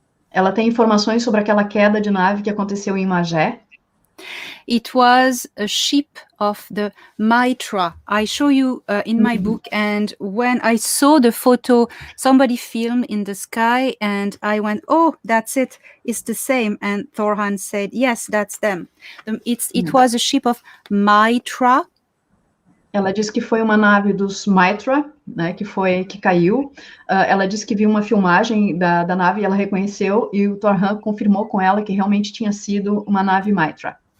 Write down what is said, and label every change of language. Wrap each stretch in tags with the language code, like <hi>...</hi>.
<pt>Ela tem informações sobre aquela queda de nave que aconteceu em Magé.</pt> <en>It was a ship of the Mitra. I show you in my book, and when I saw the photo, somebody filmed in the sky, and I went, "Oh, that's it. It's the same." And Thorhan said, "Yes, that's them." It was a ship of Mitra.</en> <pt>Ela disse que foi uma nave dos Mitra, né, que caiu. Ela disse que viu uma filmagem da nave e ela reconheceu, e o Thorhan confirmou com ela que realmente tinha sido uma nave Mitra.</pt>